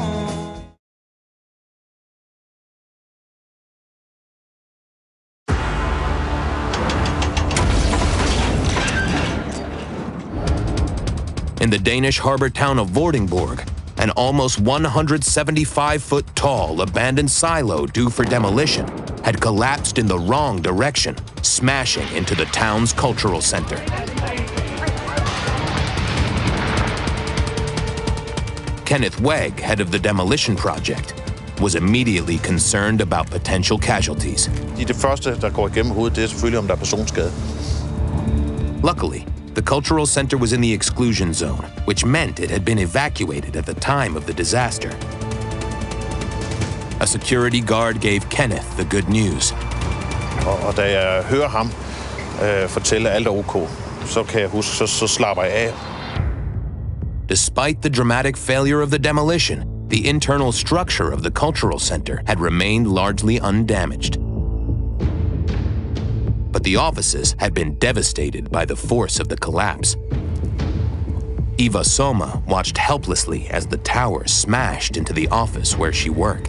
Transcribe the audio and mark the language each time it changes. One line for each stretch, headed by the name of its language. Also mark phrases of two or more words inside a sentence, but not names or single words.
English: In the Danish harbor town of Vordingborg, an almost 175-foot-tall abandoned silo due for demolition had collapsed in the wrong direction, smashing into the town's cultural center. Kenneth Wegg, head of the demolition project, was immediately concerned about potential casualties.
Danish: Det første, der går igennem hovedet, det er selvfølgelig, om der er personskade.
English: Luckily, the cultural center was in the exclusion zone, which meant it had been evacuated at the time of the disaster. A security guard gave Kenneth the good news.
Danish: Og da jeg hører ham fortælle, at alt er ok, så kan jeg huske, så slapper jeg af.
English: Despite the dramatic failure of the demolition, the internal structure of the cultural center had remained largely undamaged. But the offices had been devastated by the force of the collapse. Eva Soma watched helplessly as the tower smashed into the office where she worked.